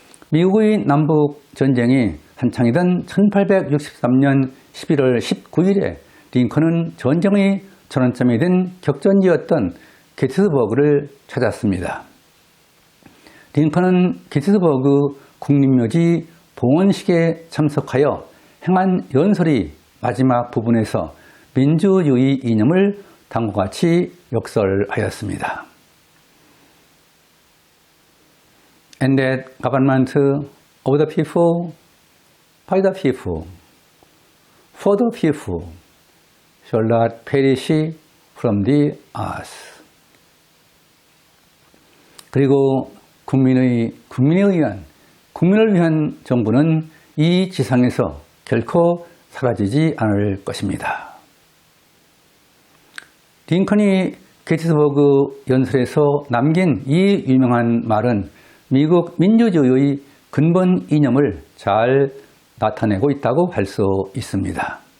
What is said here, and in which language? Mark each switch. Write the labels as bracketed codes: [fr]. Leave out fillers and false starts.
[ko] 미국의 남북전쟁이 한창이던 1863년 11월 19일에 링컨은 전쟁의 전환점이 된 격전지였던 게티스버그를 찾았습니다. 링컨은 게티스버그 국립묘지 봉헌식에 참석하여 행한 연설의 마지막 부분에서 민주주의 이념을 다음과 같이 역설하였습니다. [en] And that government of the people, by the people, for the people, shall not perish from the earth. [ko] 그리고 국민을 위한 정부는 이 지상에서 결코 사라지지 않을 것입니다. 링컨이 게티스버그 연설에서 남긴 이 유명한 말은 미국 민주주의의 근본 이념을 잘 나타내고 있다고 할 수 있습니다.